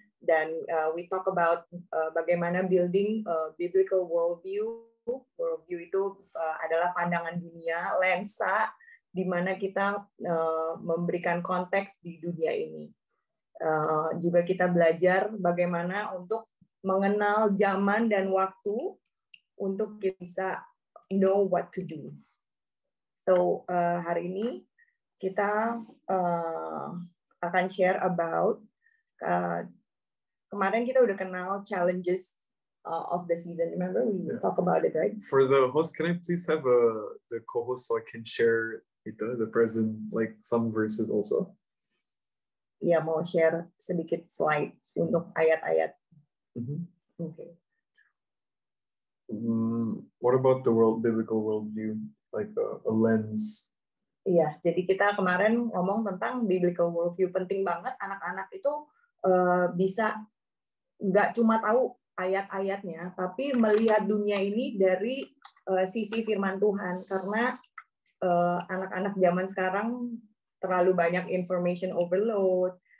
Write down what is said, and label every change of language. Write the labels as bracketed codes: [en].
[en] Dan we talk about bagaimana building biblical worldview. [id] Worldview itu adalah pandangan dunia, lensa di mana kita memberikan konteks di dunia ini. Juga kita belajar bagaimana untuk mengenal zaman dan waktu untuk kita bisa [en] know what to do. [id] So hari ini kita akan share about kemarin kita udah kenal [en] challenges of the season. Remember we talk about it, right? For the host, can I please have the co-host so I can share the present, like some verses also? [id] Ya, mau share sedikit slide untuk ayat-ayat. Okay. [en] What about the biblical worldview, like a lens? [id] Iya, jadi kita kemarin ngomong tentang biblical worldview. Penting banget anak-anak itu bisa nggak cuma tahu ayat-ayatnya, tapi melihat dunia ini dari sisi firman Tuhan. Karena anak-anak zaman sekarang terlalu banyak information overload.